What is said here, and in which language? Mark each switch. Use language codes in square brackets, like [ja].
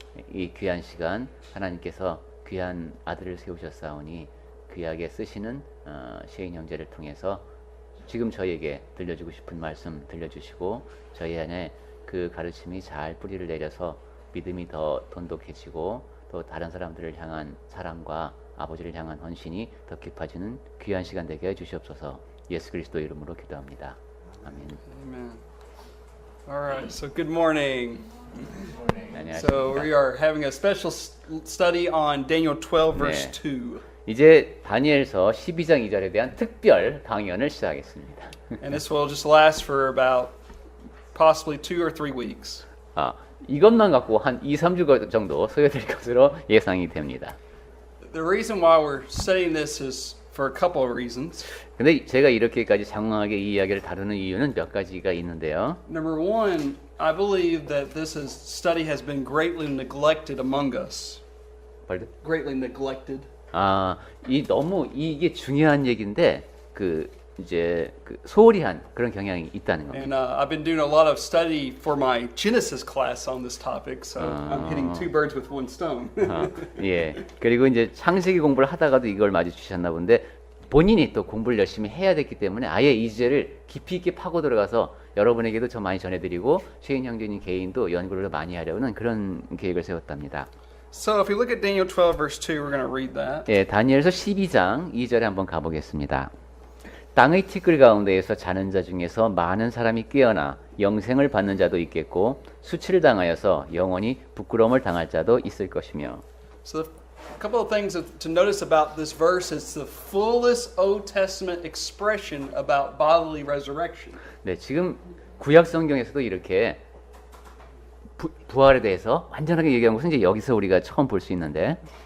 [ko] 이 귀한 시간 하나님께서 귀한 아들을 세우셨사오니 귀하게 쓰시는 시인 형제를 통해서 지금 저희에게 들려주고 싶은 말씀 들려주시고 저희 안에 그 가르침이 잘 뿌리를 내려서 믿음이 더 돈독해지고 또 다른 사람들을 향한 사랑과 아버지를 향한 헌신이 더 깊어지는 귀한 시간 되게 해주시옵소서. 예수 그리스도 이름으로 기도합니다. 아멘. [en] Amen. All right, so good morning. [ko] 안녕하십니까. [en] So we are having a special study on Daniel 12, verse [ko] 네. [en] 2. [ko] 이제 다니엘서 12장 2절에 대한 특별 강연을 시작하겠습니다. [en] And this will just last for about possibly 2 or 3 weeks. [ko] 이것만 갖고 한 2, 3주 정도 소요될 것으로 예상이 됩니다. [en] The reason why we're studying this is for a couple of reasons. [ko] 근데 제가 이렇게까지 장황하게 이 이야기를 다루는 이유는 몇 가지가 있는데요. [en] Number one, I believe that study has been greatly neglected among us. Pardon? Greatly neglected. [ko] 너무 이게 중요한 얘기인데 이제 소홀히 한 그런 경향이 있다는 겁니다. [en] And I've been doing a lot of study for my Genesis class on this topic, so I'm hitting 2 birds with 1 stone. [ko] 예. 그리고 이제 창세기 공부를 하다가도 이걸 마주치셨나 본데 본인이 또 공부를 열심히 해야 됐기 때문에 아예 이 주제를 깊이 있게 파고 들어가서 여러분에게도 더 많이 전해드리고 최인 형제님 개인도 연구를 많이 하려는 그런 계획을 세웠답니다. [en] So if we look at Daniel 12 verse 2, we're going to read that. [ko] 예, 다니엘서 12장 2절에 한번 가보겠습니다. 땅의 티끌 가운데에서 자는 자 중에서 많은 사람이 깨어나 영생을 받는 자도 있겠고 수치를 당하여서 영원히 부끄러움을 당할 자도 있을 것이며. [en] So a couple of things to notice about this verse is the fullest Old Testament expression about bodily resurrection. [ko] 네, 지금 구약 성경에서도 이렇게 부활에 대해서 완전하게 얘기한 것은 이제 여기서 우리가 처음 볼 수 있는데,